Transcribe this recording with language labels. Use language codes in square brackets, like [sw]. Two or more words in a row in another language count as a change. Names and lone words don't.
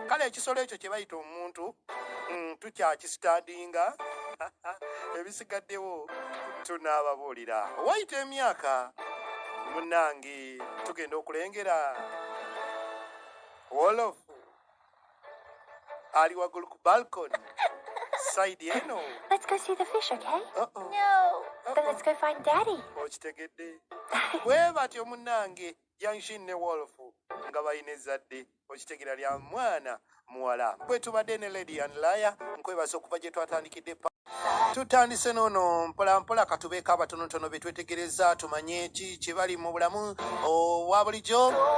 [lg] Kale, ekisolo ekyo kye bayita omuntu, mm, tukyakisitandinga. Ebisigaddewo tunaababuulira. Wayita emyaka, munnange, tugenda okulengera Wolof ali waggulu ku balcony. Side eno. [en] Let's go see the fish, okay? Uh-oh. No. Uh-oh. Then let's go find Daddy. [lg] Okitegedde. Bwe batyo munnange, Yanshin ne Wolf nga bayina ezzadde. Okitegera lya mwana muwala. Bwe tubadde ne Lady and Liar, nkwebaza okuva gye twatandikidde pa-, tutandise noono mpola mpola, katubeeko abatonotono be twetegereza, tumanye ki kye bali mu bulamu obwa bulijjo.